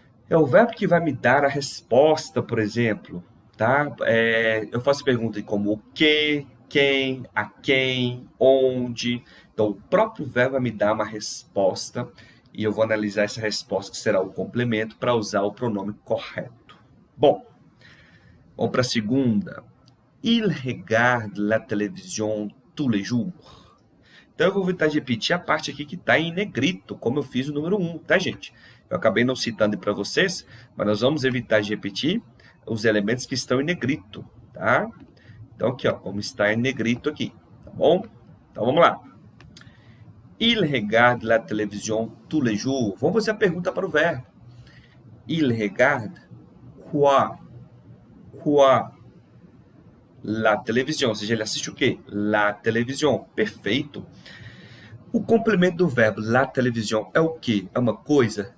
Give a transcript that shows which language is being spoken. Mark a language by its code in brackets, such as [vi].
[pt] É o verbo que vai me dar a resposta, por exemplo. Tá? Eu faço perguntas como o que, quem, a quem, onde. Então, o próprio verbo vai me dar uma resposta e eu vou analisar essa resposta, que será o complemento, para usar o pronome correto. Bom, vamos para a segunda. [fr] Il regarde la télévision tous les jours. [pt] Então, eu vou tentar repetir a parte aqui que está em negrito, como eu fiz o número 1, tá, gente? Eu acabei não citando para vocês, mas nós vamos evitar de repetir os elementos que estão em negrito, tá? Então, aqui, ó, como está em negrito aqui, tá bom? Então, vamos lá. [fr] Il regarde la télévision tous les jours. [pt] Vamos fazer a pergunta para o verbo. [fr] Il regarde quoi? Quoi? La télévision. [pt] Ou seja, ele assiste o quê? La télévision. Perfeito. O complemento do verbo [fr] la télévision [pt] é o quê? É uma coisa?